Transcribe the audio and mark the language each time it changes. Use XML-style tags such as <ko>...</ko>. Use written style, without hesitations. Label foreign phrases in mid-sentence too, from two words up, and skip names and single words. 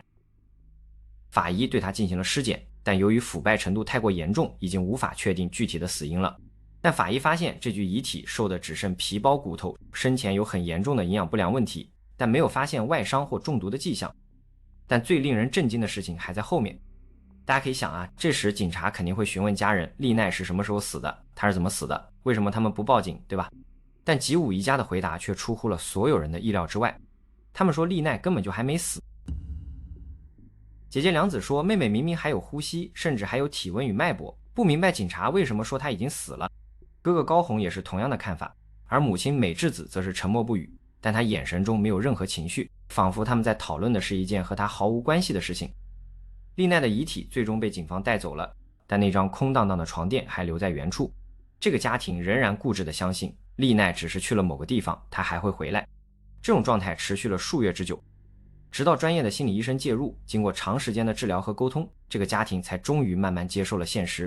<zh>法醫對他進行了屍檢，但由於腐敗程度太過嚴重，已經無法確定具體的死因了。但法醫發現這具遺體瘦的只剩皮包骨頭，生前有很嚴重的營養不良問題，但沒有發現外傷或中毒的跡象。但最令人震驚的事情還在後面。大家可以想啊，這時警察肯定會詢問家人麗奈是什麼時候死的，她是怎麼死的，為什麼他們不報警，對吧？但吉武一家的回答卻出乎了所有人的意料之外。他們說麗奈根本就還沒死。姐姐良子說妹妹明明還有呼吸，甚至還有體溫與脈搏，不明白警察為什麼說她已經死了。哥哥高弘也是同樣的看法，而母親美智子則是沉默不語，但她眼神中沒有任何情緒，仿佛他們在討論的是一件和她毫无關係的事情。麗奈的遺體最終被警方帶走了，但那張空蕩蕩的床墊還留在原處。這個家庭仍然固執地相信麗奈只是去了某個地方，她還會回來。這種狀態持續了數月之久，直到專業的心理醫生介入，經過長時間的治療和溝通，這個家庭才終於慢慢接受了現實。</zh>